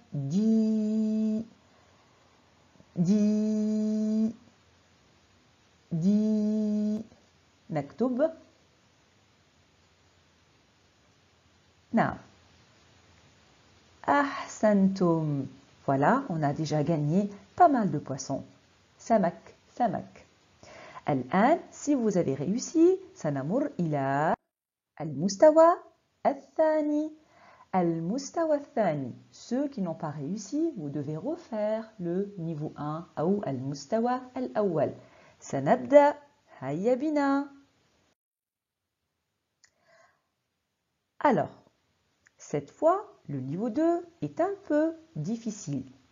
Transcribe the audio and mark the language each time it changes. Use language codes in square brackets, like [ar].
[ar] دي دي دي. نكتب. نعم. أحسنتم. [fr] Voilà, on a déjà gagné pas mal de poissons. [ar] سمك سمك. الآن, [fr] si vous avez réussi, [ar] سنمر إلى المستوى الثاني. المستوى الثاني. [fr] Ceux qui n'ont pas réussi, vous devez refaire le niveau 1 [ar] أو المستوى الأول. سنبدأ. هيا بنا. [fr] Alors, cette fois, le niveau 2 est un peu difficile.